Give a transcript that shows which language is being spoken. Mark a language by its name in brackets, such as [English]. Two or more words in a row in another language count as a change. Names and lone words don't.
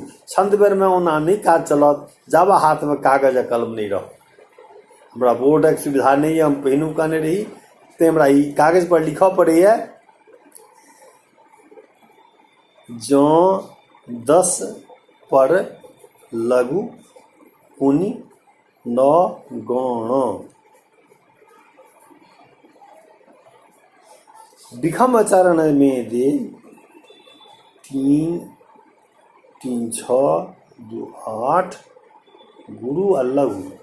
[Maithili] छंद बेरमे ओना नहि काज चलत जाबा हाथमे कागज आ कलम नहीं रहत। हमरा बोर्डक सुविधा नहीं है, हम पहिनू कहने रही, तेँ हमरा ई कागज पर लिखऽ पड़ैए। जँ 10 पर लघु पुनि नगण, विषम चरण में दे 3 3 6 2 8 गुरु आ लघु,